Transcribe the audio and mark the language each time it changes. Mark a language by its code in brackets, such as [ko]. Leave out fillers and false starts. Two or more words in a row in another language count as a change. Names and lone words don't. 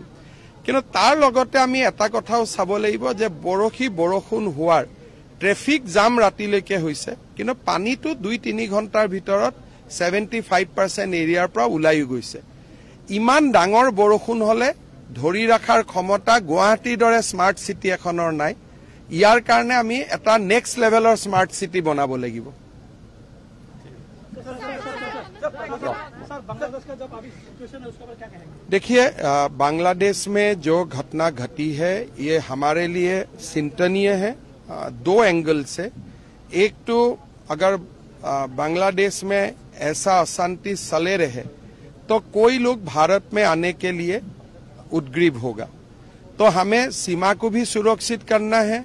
[as] কিন্তু তাৰ লগতে আমি এটা কথাও চাব লাগিব যে বৰষুণ হোৱাৰ [en] traffic jam [as] ৰাতিলৈকে হৈছে, কিন্তু পানীটো 2-3 ঘণ্টাৰ ভিতৰত 75% এৰিয়াৰ পৰা ওলাইও গৈছে। ইমান ডাঙৰ বৰষুণ হ'লে ধৰি ৰখাৰ ক্ষমতা গুৱাহাটীৰ দৰে [en] smart city [as] এখনৰ নাই। ইয়াৰ কাৰণে আমি এটা [en] next levelৰ smart city [as] বনাব লাগিব। [hi] देखिए, बांग्लादेश में जो घटना घटी है ये हमारे लिए चिंतनीय है 2 एंगल से। एक तो अगर बांग्लादेश में ऐसा अशांति चले रहे तो कोई लोग भारत में आने के लिए उद्ग्रीव होगा, तो हमें सीमा को भी सुरक्षित करना है।